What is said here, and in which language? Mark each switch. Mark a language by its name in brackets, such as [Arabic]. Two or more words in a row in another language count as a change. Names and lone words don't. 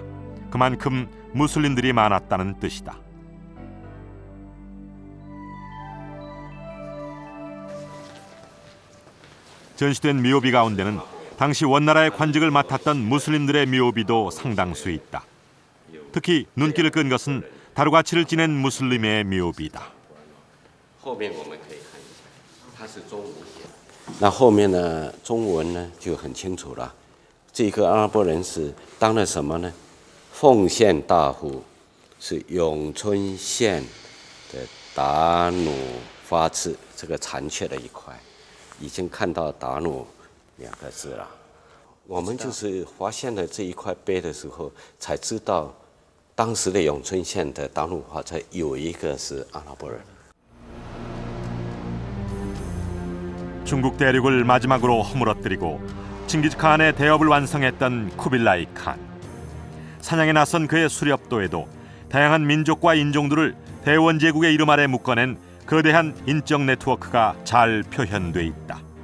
[Korean] 그만큼 무슬림들이 많았다는 뜻이다. 전시된 묘비 가운데는 당시 원나라의 관직을 맡았던 무슬림들의 묘비도 상당수 있다. 특히 눈길을 끈 것은 다루가치를 지낸 무슬림의 묘비다. [Chinese] 那后面呢，中文呢就很清楚了。这个阿拉伯人是当了什么呢？奉献大夫，是永春县的达努发刺这个残缺的一块，已经看到达努2个字了。我们就是发现了这一块碑的时候，才知道当时的永春县的达努发刺有一个是阿拉伯人。 [Korean] 중국 대륙을 마지막으로 허물어뜨리고 칭기즈칸의 대업을 완성했던 쿠빌라이 칸. 사냥에 나선 그의 수렵도에도 다양한 민족과 인종들을 대원제국의 이름 아래 묶어낸 거대한 인적 네트워크가 잘 표현돼 있다.